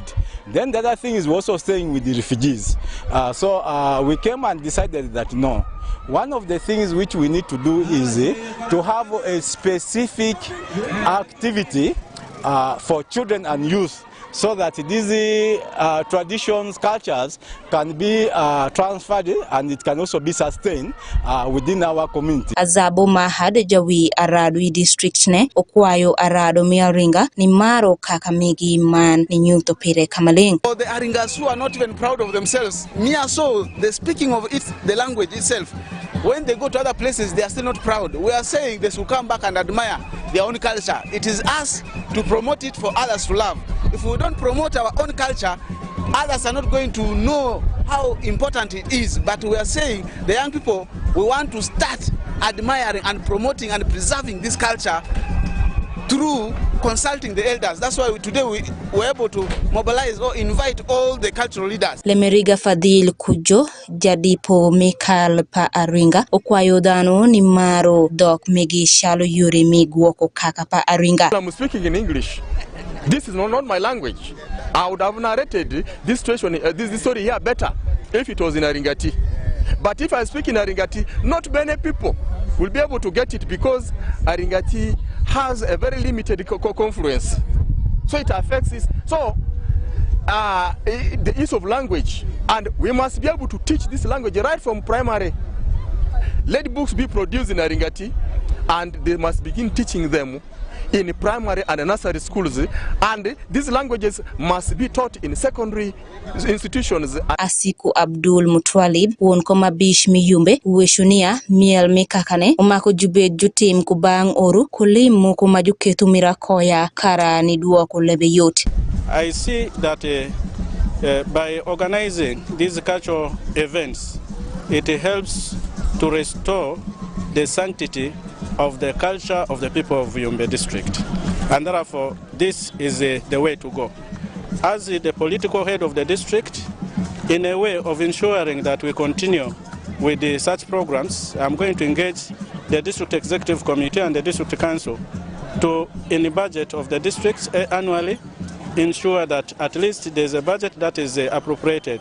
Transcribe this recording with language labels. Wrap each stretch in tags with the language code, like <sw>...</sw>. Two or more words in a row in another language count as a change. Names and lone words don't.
<en>Then the other thing is we're also staying with the refugees. So we came and decided that no, one of the things which we need to do is to have a specific activity for children and youth, so that these traditions, cultures can be transferred and it can also be sustained within our community.</en> <ach>Azabo Mahad Jawi Aradu district ne okwayo Arado Miaringa ni maro Kakamegi man ni nyuto pire kamaling.</ach> <en>The Aringas who are not even proud of themselves, so the speaking of it, the language itself, when they go to other places, they are still not proud. We are saying they should come back and admire their own culture. It is us to promote it for others to love. If we don't promote our own culture, others are not going to know how important it is. But we are saying, the young people, we want to start admiring and promoting and preserving this culture through consulting the elders. That's why today we were able to mobilize or invite all the cultural leaders.</en> <ach>Lemeriga Fadil Kujo, Jadipo Mikal Pa Aringa, okwayo dano ni maro dok megi shalo yuri migwoko kaka pa Aringa.</ach> <en>I'm speaking in English. This is not my language. I would have narrated this situation, this story here better if it was in Aringati. But if I speak in Aringati, not many people will be able to get it because Aringati has a very limited confluence. So it affects this. So the use of language, and we must be able to teach this language right from primary. Let books be produced in Aringati, and they must begin teaching them in primary and nursery schools, and these languages must be taught in secondary institutions.</en> <luc>Asiku Abdul Mutwalib won koma bish miyumbe weshunia miel mikakane umako jube jutim kubang oru kulimu kumajuketu mirakoya kara nidua kulebe yote.</luc> <en>I see that by organizing these cultural events, it helps to restore the sanctity of the culture of the people of Yumbe district. And therefore, this is the way to go. As the political head of the district, in a way of ensuring that we continue with such programs, I'm going to engage the district executive committee and the district council to, in the budget of the district annually, ensure that at least there's a budget that is appropriated.</en>